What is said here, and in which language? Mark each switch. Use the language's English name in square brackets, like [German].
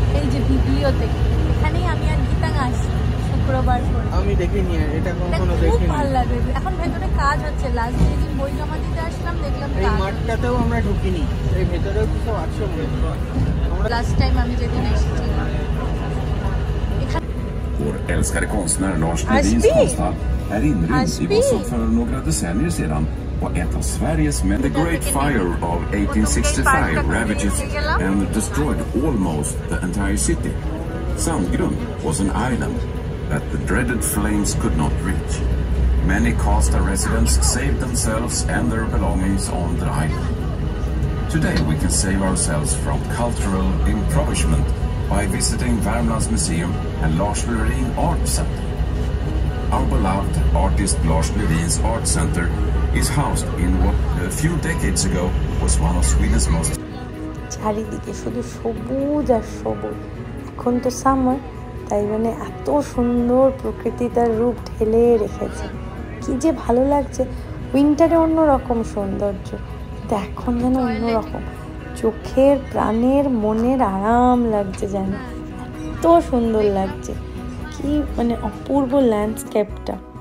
[Bangla] এই যে ভিডিওতে এখানেই আমি আর গীতা আসছি শুক্রবার করে। আমি দেখিনি, এটা কখনো দেখিনি। খুব ভালো লাগে। এখন ভেতরে কাজ হচ্ছে, লাস্ট যেদিন বই জমা দিতে আসলাম দেখলাম এই মাঠটাতেও আমরা ঢুকিনি, এই ভেতরেও কিছু আছে মনে হয়। লাস্ট টাইম আমি যেদিন এসেছি। [Swedish] Vår älskade konstnär Lars Ledins konsthall är inrymd i vad som för några decennier sedan var ett av Sveriges mest. [English] The Great Fire of 1865 ravaged and destroyed almost the entire city. Sandgrund was an island that the dreaded flames could not reach. Many Karlstad residents saved themselves and their belongings on the island. Today we can save ourselves from cultural impoverishment by visiting Värmlands Museum and Lars Lerin Art Center. Our beloved artist Lars Lerin's Art Center is housed in what a few decades ago was one of Sweden's most. [Bangla] চারিদিকে শুধু সবুজ আর সবুজ। এখন তো summer, তাই মানে এত সুন্দর প্রকৃতি তার রূপ ঢেলে রেখেছে, কি যে ভালো লাগছে। উইন্টারে অন্যরকম সৌন্দর্য, কিন্তু এখন যেন অন্যরকম, চোখের প্রাণের মনের আরাম লাগছে, যেন এত সুন্দর লাগছে, কি মানে অপূর্ব ল্যান্ডস্কেপটা।